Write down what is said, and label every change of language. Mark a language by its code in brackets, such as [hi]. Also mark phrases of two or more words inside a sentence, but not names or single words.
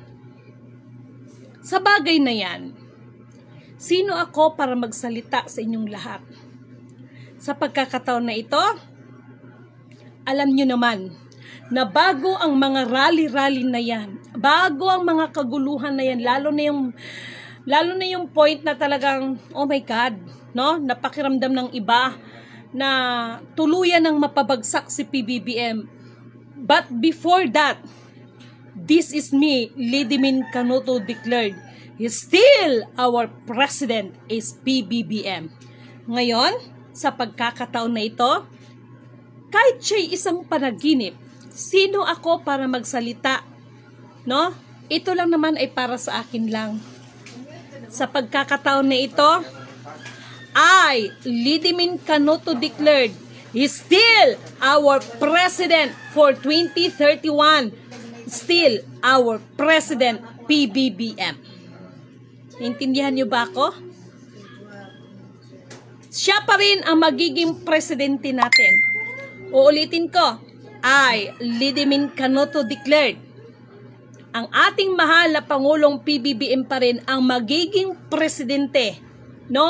[tl] Sa bagay na yan, sino ako para magsalita sa inyong lahat? Sa pagkakataon na ito, alam nyo naman, na bago ang mga rally-rally na yan, bago ang mga kaguluhan na yan, lalo na yung point na talagang, [en] oh my God, no? [tl] Napakiramdam ng iba na tuluyan ng mapabagsak si PBBM. [en] But before that, this is me, Lidimin Canuto declared, still our president is PBBM. [tl] Ngayon, sa pagkakataon na ito, kahit siya'y isang panaginip, sino ako para magsalita? No? Ito lang naman ay para sa akin lang. Sa pagkakataon na ito, [en] I, Lidimin Canuto declared, is still our president for 2031. Still our president, PBBM. [tl] Naintindihan niyo ba ako? Siya pa rin ang magiging presidente natin. Uulitin ko, [en] I, Lidimin Canuto declared, [tl] ang ating mahal na Pangulong PBBM pa rin ang magiging presidente, no?